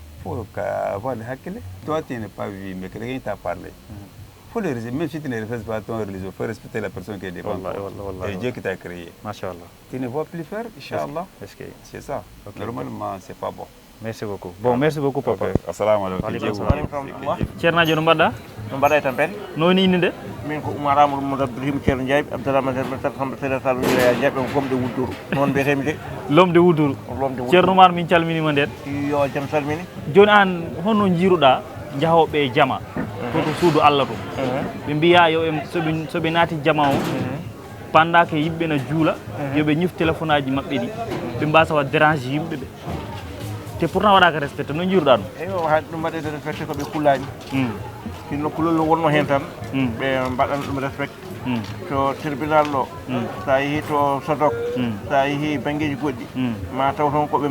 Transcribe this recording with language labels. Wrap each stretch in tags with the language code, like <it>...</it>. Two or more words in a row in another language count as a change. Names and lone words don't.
<fr>Il faut avoir le hakile. Toi, tu n'es pas vu, mais quelqu'un t'a parlé. Faut le respecter. Même si tu ne respectes pas ton religion, il faut respecter la personne qui est devant toi. Et Dieu qui t'a créé. Machallah. Tu ne vas plus faire,</fr> <ar>Inch'Allah.</ar> <fr>C'est ça. Normalement, c'est pas bon. Merci beaucoup. Bon, merci beaucoup, papa.</fr> <ar>Assalamu alaikum.</ar> <ff>Ceerno no mbaɗɗa? No mbaɗa e tampere. Noni inde nde? Min ko Oumar Amadou Mamadou Abdourahim Ceerno Ndiaye Abdourahmane Hamdou Sall Sall Wilaya Diaɓe ko gomde wudduru noon mbiyetemi de. Lomde wudduru. Ceerno Oumar min calminima nden. Yo jam salmini. Joni an honno jiiruɗa jahoɓe e jama toto suudu Allah to ɓe mbiya yo soɓe naati jama o</ff> <fr>pendant que</fr> <ff>yimɓe na juula yoɓe ñif téléphone aji maɓɓe ɗi ɓe mbasa wa dérange yimɓe ɓe te pourtant waɗaka respecté no jiiruɗa ɗum eyo haade ɗum mbaɗede respecté koɓe kullani sinno kulol wonno hen tan ɓe mbaɗan ɗum respecté to tribunal ɗo sa yeehi to sodok sa yeehi banggueji goɗɗi ma taw toon koɓe</ff>